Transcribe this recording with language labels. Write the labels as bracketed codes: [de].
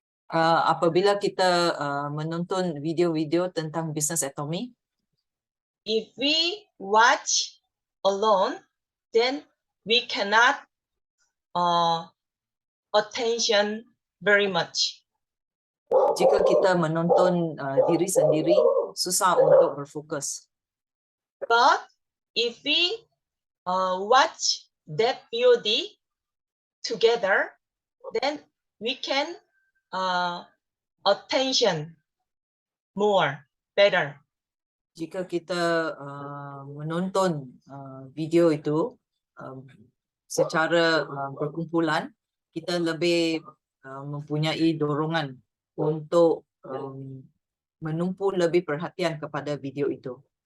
[ms] apabila kita menonton video-video tentang bisnes Atomy, [en] if we watch alone, then we cannot attention very much. [ms] jika kita menonton diri sendiri, susah untuk berfokus. [en] But if we watch that VOD together, then we can attention more better. [ms] Jika kita menonton video itu secara berkumpulan, kita lebih mempunyai dorongan untuk menumpu lebih perhatian kepada video itu.